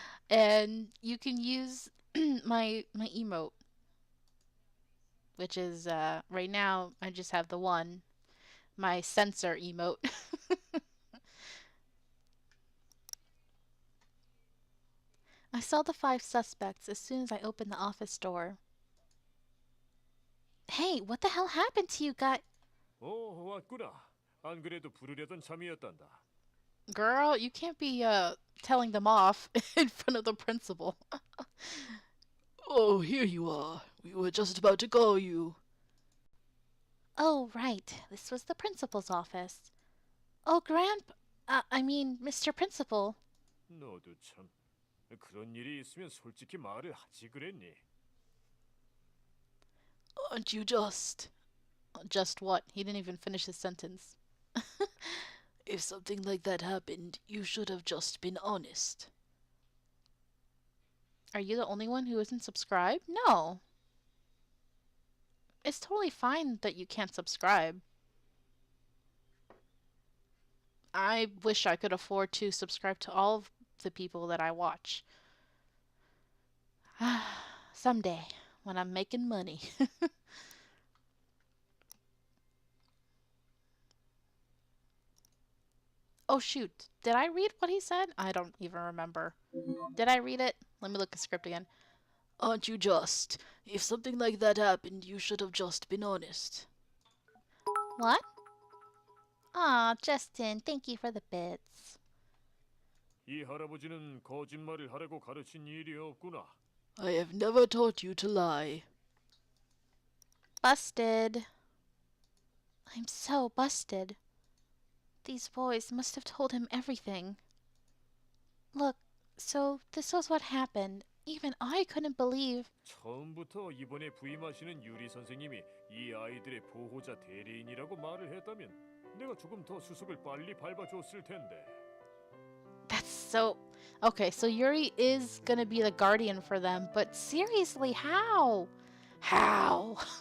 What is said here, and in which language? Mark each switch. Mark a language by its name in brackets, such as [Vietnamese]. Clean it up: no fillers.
[English] And you can use my emote, which is right now I just have the one, my censor emote. I saw the 5 suspects as soon as I opened the office door. Hey, what the hell happened to you guys? [Korean] 왔구나. 안 그래도 부르려던 참이었단다. [English] Girl, you can't be telling them off in front of the principal. Oh, here you are. We were just about to call you. Oh, right. This was the principal's office. Oh, I mean, Mr. Principal. [Korean] 너도 참. 그런 일이 있으면 솔직히 말을 하지 그랬니? [English] Aren't you just? Just what? He didn't even finish his sentence. If something like that happened, you should have just been honest. Are you the only one who isn't subscribed? No. It's totally fine that you can't subscribe. I wish I could afford to subscribe to all of the people that I watch. Someday, when I'm making money. Oh shoot, did I read what he said? I don't even remember. Did I read it? Let me look at the script again. Aren't you just? If something like that happened, you should have just been honest. What? Aw, Justin, thank you for the bits. [Korean] 이 할아버지는 거짓말을 하라고 가르친 일이 없구나. [English] I have never taught you to lie. Busted. I'm so busted. These boys must have told him everything. Look, so this was what happened. Even I couldn't believe. [Korean] 처음부터 이번에 부임하시는 유리 선생님이 이 아이들의 보호자 대리인이라고 말을 했다면 내가 조금 더 수습을 빨리 밟아줬을 텐데. [English] That's so... Okay, so Yuri is gonna be the guardian for them, but seriously, how? How?